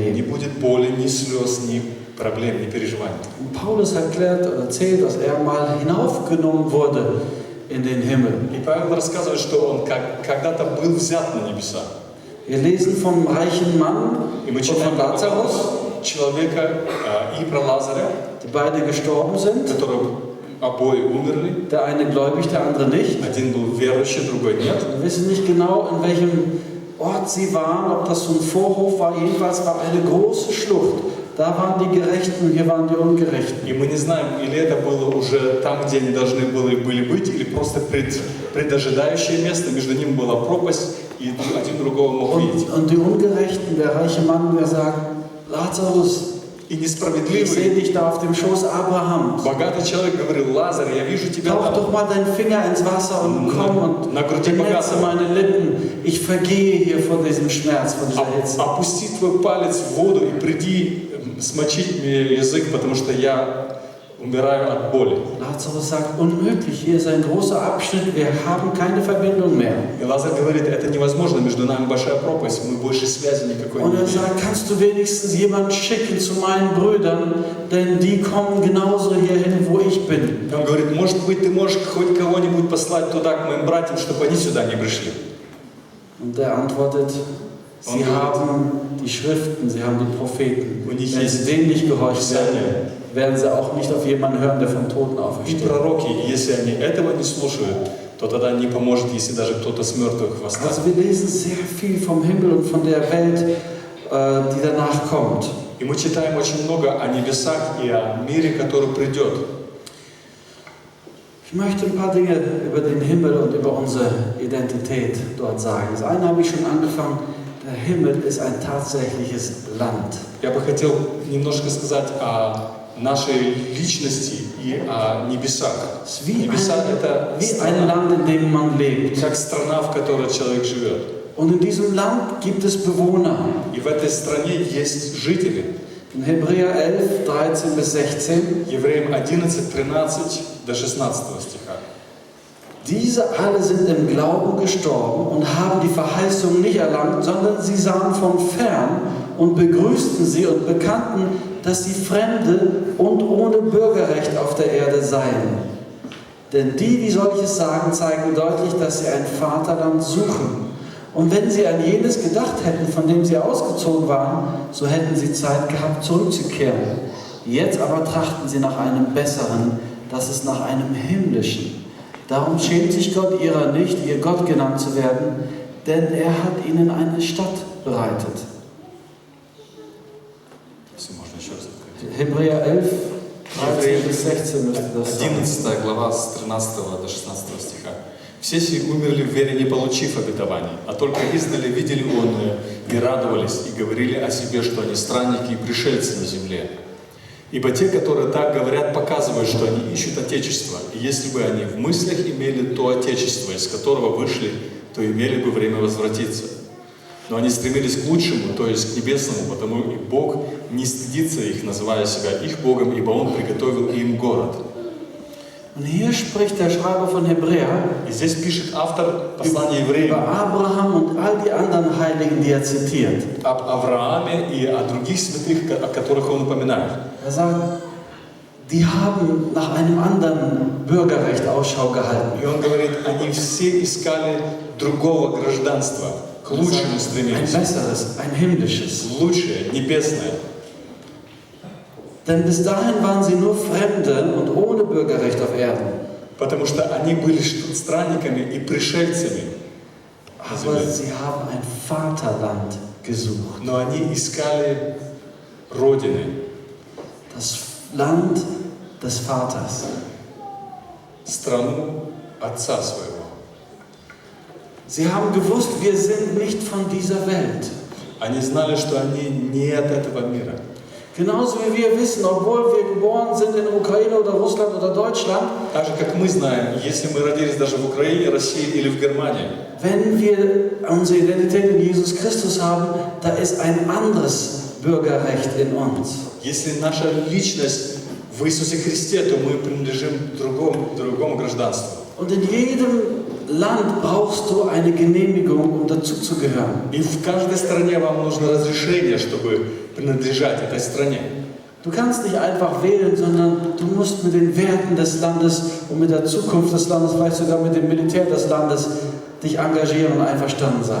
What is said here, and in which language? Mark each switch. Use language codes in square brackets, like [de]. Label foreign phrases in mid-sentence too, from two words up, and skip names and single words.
[ru] Не [de] geben. [ru] будет боли, ни слез, ни проблем, ни переживаний. [de] Und Paulus erklärt oder erzählt, dass er mal hinaufgenommen wurde in den Himmel. [ru] И Павел рассказывает, что он когда-то был взят на небеса. [de] Wir lesen vom reichen Mann [ru] И мы [de] und [ru] читаем [de] von [ru] про Lazarus, человека и про Лазаря, [de] die beide gestorben sind. [ru] которые обои умерли. [de] Der eine gläubig, der andere nicht. [ru] Один был верующий, другой нет. [de] Wir wissen nicht genau, in welchem Ort sie waren, ob das so ein Vorhof war. Jedenfalls war eine große Schlucht. Da waren die Gerechten, hier waren die Ungerechten. [ru] И мы не знаем, или это было уже там, где они должны были быть, или просто предожидающее место, между ними была пропасть, и один другого мог видеть. [de] Und die Ungerechten, der reiche Mann, der sagt, Lazarus, [ru] И [de] ich sehe [ru] несправедливый, [de] dich da auf dem Schoß Abrahams. [ru] богатый человек говорил: Лазарь, я вижу тебя [de] Tauch [ru] там. [de] doch mal deinen Finger ins Wasser und komm und [ru] Na груди [de] benetze [ru] богатого. [de] meine Lippen. Ich vergehe hier von diesem Schmerz, von dieser Hitze. [ru] Опусти твой палец в воду и приди смочить мне язык, потому что я умираю от боли. [de] Lazarus sagt, unmöglich, hier ist ein großer Abschnitt, wir haben keine Verbindung mehr. [ru] И Лазарь говорит: это невозможно, между нами большая пропасть, мы больше связи никакой [de] Und [ru] не [de] er [ru] имеем. [de] sagt, kannst du wenigstens jemanden schicken zu meinen Brüdern, denn die kommen genauso hierhin, wo ich bin. [ru] Он говорит: может быть, ты можешь хоть кого-нибудь послать туда, к моим братьям, чтобы они сюда не пришли. [de] Und er antwortet, sie haben die Schriften, sie haben die Propheten. Und ich Wenn sie denen nicht gehorcht werden, werden sie auch nicht auf jemanden hören, der von Toten [ru] И [de] aufersteht. [ru] пророки, если они этого не слушают, то тогда не поможет, если даже кто-то с мертвых восстанет. [de] Also wir lesen sehr viel vom Himmel und von der Welt, die danach kommt. [ru] И мы читаем очень много о небесах и о мире, который придет. [de] Ich möchte ein paar Dinge über den Himmel und über unsere Identität dort sagen. Das eine habe ich schon angefangen. Der Himmel ist ein tatsächliches Land. [ru] Я бы хотел немножко сказать о нашей личности и о небесах. [de] Es ist wie [ru] Небеса — это [de] ein [ru] страна, [de] Land, in dem man lebt. [ru] как страна, в которой человек живет. [de] Und in diesem Land gibt es Bewohner. [ru] И в этой стране есть жители. [de] In Hebräer 11, 13 bis 16. [ru] Евреям 11, 13 до 16 стиха. [de] Diese alle sind im Glauben gestorben und haben die Verheißung nicht erlangt, sondern sie sahen von fern und begrüßten sie und bekannten, dass sie Fremde und ohne Bürgerrecht auf der Erde seien. Denn die solches sagen, zeigen deutlich, dass sie ein Vaterland suchen. Und wenn sie an jenes gedacht hätten, von dem sie ausgezogen waren, so hätten sie Zeit gehabt, zurückzukehren. Jetzt aber trachten sie nach einem Besseren, das ist nach einem Himmlischen. Darum schämt sich Gott ihrer nicht, ihr Gott genannt zu werden, denn er hat ihnen eine Stadt bereitet. [ru] Если можно еще раз открыть. [de] Hebräer 11, 13 bis 16 müsste das sein. [ru] 11 глава с 13 до 16 стиха. «Все сии умерли в вере, не получив обетований, а только издали видели онное и радовались, и говорили о себе, что они странники и пришельцы на земле. Ибо те, которые так говорят, показывают, что они ищут Отечество, и если бы они в мыслях имели то Отечество, из которого вышли, то имели бы время возвратиться. Но они стремились к лучшему, то есть к небесному, потому и Бог не стыдится их, называя себя их Богом, ибо Он приготовил им город». [de] Und hier spricht der Schreiber von Hebräer [ru] И здесь пишет автор послания [de] über [ru] евреям [de] Abraham und all die anderen Heiligen, die er zitiert. [ru] об Аврааме и о других святых, о которых он упоминает. [de] Er sagt, die haben nach einem anderen Bürgerrecht Ausschau gehalten. [ru] И он говорит, они все искали другого гражданства, к лучшему [de] Ein [ru] стремились, [de] besseres, ein himmlisches. [ru] лучшее, небесное. [de] Denn bis dahin waren sie nur Fremde und ohne Bürgerrecht auf Erden. [ru] Потому что они были странниками и пришельцами на [de] Aber [ru] земле. [de] sie haben ein Vaterland gesucht. [ru] Но они искали родины, [de] Das Land des Vaters. [ru] страну отца своего. [de] Sie haben gewusst, wir sind nicht von dieser Welt. [ru] Они знали, что они не от этого мира. [de] Genauso wie wir wissen, obwohl wir geboren sind in der Ukraine oder Russland oder Deutschland, [ru] Так же, как мы знаем, если мы родились даже в Украине, России или в Германии, [de] wenn wir unsere Identität in Jesus Christus haben, da ist ein anderes Bürgerrecht in uns. [ru] если наша личность в Иисусе Христе, то мы принадлежим другому гражданству. [de] Und in jedem Land brauchst du eine Genehmigung, um dazuzugehören. [ru] И в каждой стране вам нужно разрешение, чтобы принадлежать этой стране. [de] Du kannst nicht einfach wählen, sondern du musst mit den Werten des Landes und mit der Zukunft des Landes, vielleicht sogar mit dem Militär des Landes, dich engagieren und einverstanden sein.